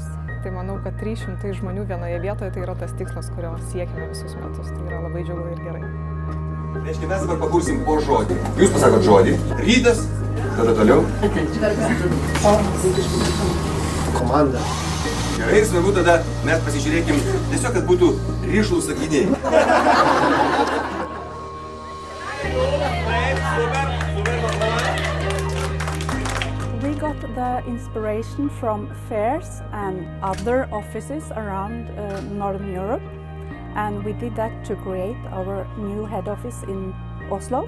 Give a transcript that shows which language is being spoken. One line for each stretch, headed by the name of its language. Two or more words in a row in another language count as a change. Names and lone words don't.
Lithuanian: Tai manau, kad 300 žmonių vienoje vietoje tai yra tas tikslas, kurio siekime visus metus. Tai yra labai džiugu ir gerai. Reiškia, mes dabar pakursim po žodį. Jūs pasakot žodį. Rytas, tada toliau. Komanda. Gerai, svarbu tada mes pasižiūrėkim tiesiog, kad būtų rišlūs sakiniai.
English: We got the inspiration from fairs and other offices around Northern Europe. And we did that to create our new head office in Oslo.